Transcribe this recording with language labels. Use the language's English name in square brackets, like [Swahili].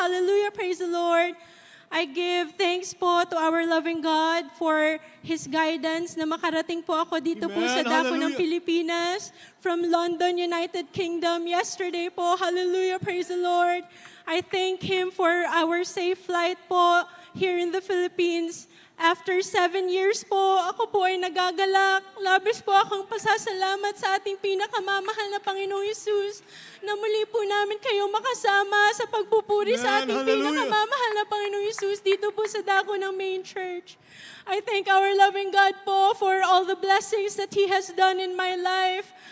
[English] Hallelujah, praise the Lord. I give thanks po to our loving God for His guidance [Filipino] na makarating po ako dito po sa dako ng Pilipinas [English] from London, United Kingdom yesterday po. Hallelujah, praise the Lord. I thank Him for our safe flight po here in the Philippines. After 7 years [Filipino] po, ako po ay nagagalak. Labis po akong pasasalamat sa ating pinakamamahal na Panginoong Hesus na muli po namin kayo makasama sa pagpupuri sa ating pinakamamahal na Panginoong Hesus dito po sa dako ng main church. [English] I thank our loving God po for all the blessings that He has done in my life.